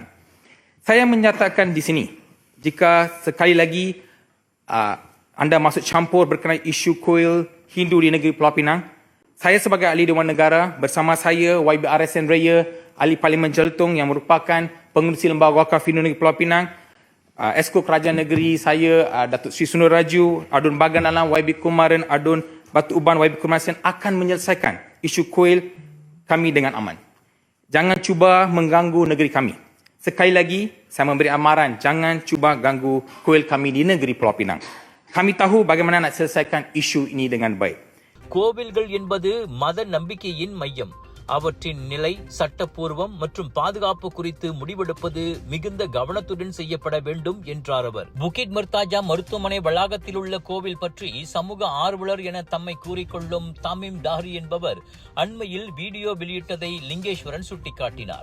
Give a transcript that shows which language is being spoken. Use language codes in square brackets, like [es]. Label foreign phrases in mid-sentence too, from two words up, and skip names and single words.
[ms] Saya menyatakan di sini, jika sekali lagi anda masuk campur berkenaan isu kuil Hindu di negeri Pulau Pinang, saya sebagai ahli Dewan Negara bersama saya YB RSN Raya, ahli Parlimen Jelutong yang merupakan pengurusi Lembaga Wakaf Hindu negeri Pulau Pinang, Esko Kerajaan Negeri saya Datuk Sri Sundaraju, Adun Bagan Alam YB Kumaran, Adun Batu Uban YB Kumaran akan menyelesaikan isu kuil kami dengan aman. Jangan cuba mengganggu negeri kami. Sekali lagi, saya memberi amaran, jangan cuba ganggu kuil kami di negeri Pulau Pinang. Kami tahu bagaimana nak selesaikan isu ini dengan baik. [ta] கோவில்கள் என்பது மத நம்பிக்கையின் மையம். அவற்றின் நிலை, சட்டப்பூர்வம் மற்றும் பாதுகாப்பு குறித்து முடிவெடுப்பது மிகுந்த கவனத்துடன் செய்யப்பட வேண்டும் என்றார் அவர். புகிட் மர்தாஜா மருத்துவமனை வளாகத்தில் உள்ள கோவில் பற்றி சமூக ஆர்வலர் என தம்மை கூறிக்கொள்ளும் தாமிம் டாரி என்பவர் அண்மையில் வீடியோ வெளியிட்டதை லிங்கேஸ்வரன் சுட்டிக்காட்டினார்.